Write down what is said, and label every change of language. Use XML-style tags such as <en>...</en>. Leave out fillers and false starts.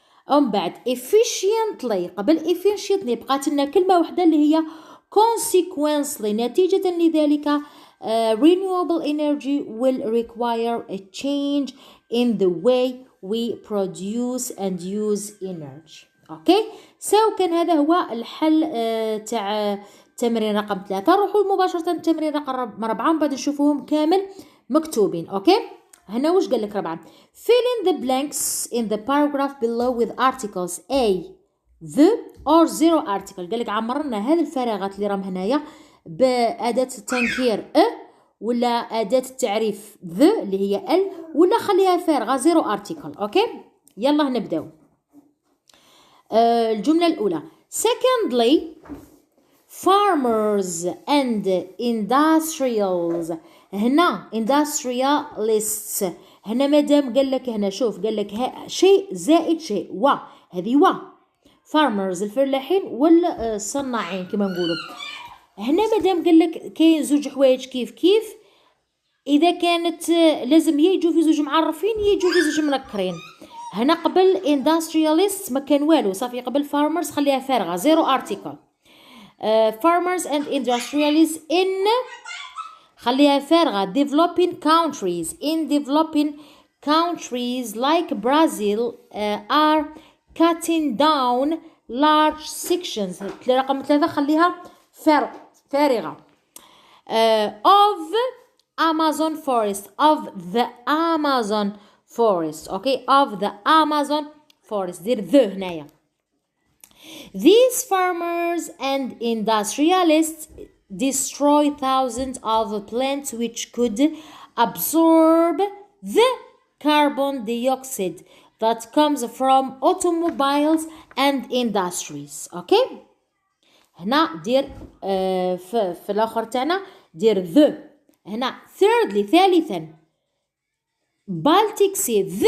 <ar>ومن بعد</ar> <en>efficiently،</en> <ar>قبل</ar> <en>efficiently</en> <ar>بقات لنا كلمة واحدة اللي هي</ar> <en>consequently،</en> <ar>نتيجة لذلك</ar> <en>renewable energy will require a change in the way we produce and use energy.</en> <ar>اوكي، كان هذا هو الحل تاع تمرين رقم 3. روحوا مباشرة تمرين رقم 4 بعد نشوفوهم كامل مكتوبين. اوكي، هنا واش قال لك</ar> <en>4 fill in the blanks in the paragraph below with articles a the or zero article.</en> <ar>قال لك عمرنا هذه الفراغات اللي راهم هنايا بأداة التنكير ولا أداة التعريف the اللي هي ال، ولا خليها فارغة zero article. اوكي، يلا نبداو. الجملة الأولى secondly</ar> <en>farmers and industrials.</en> <ar>هنا industrialists. هنا مادام قال لك هنا شوف قال لك شيء زائد شيء هذه farmers الفلاحين والصناعين كما نقولوا. هنا مادام قال لك كاين زوج حوايج كيف اذا كانت لازم يجوا في زوج معرفين يجوا في زوج منكرين. هنا قبل industrialists ما كان والو صافي، قبل farmers خليها فارغه زيرو article.</ar> <en>farmers and industrialists in</en> <ar>خليها فارغه</ar> <en>developing countries. in developing countries like Brazil are cutting down large sections.</en> <ar>رقم 3 خليها فارغة.</ar> <en>of Amazon forest. of the Amazon forest. okay of the Amazon forest.</en> <ar>دير the هنايا.</ar> <en>These farmers and industrialists destroy thousands of plants which could absorb the carbon dioxide that comes from automobiles and industries.</en> <ar>okay هنا دير في الآخر تاعنا دير the. هنا thirdly ثالثا Baltic Sea.</ar>